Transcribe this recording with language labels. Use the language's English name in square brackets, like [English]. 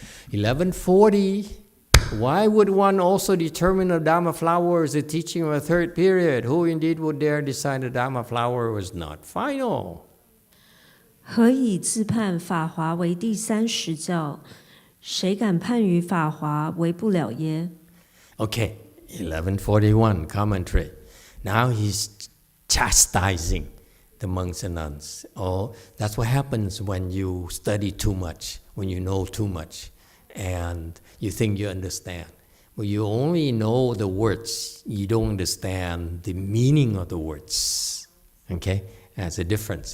[English] 1140. Why would one also determine a Dharma flower as the teaching of a third period? Who indeed would dare decide the Dharma flower was not final? [Chinese] 何以自判法华为第30教？谁敢判于法华为不了耶？ [English] Okay, 1141 commentary. Now he's chastising the monks and nuns. Oh, that's what happens when you study too much, when you know too much, and you think you understand. Well, you only know the words, you don't understand the meaning of the words. Okay? That's a difference.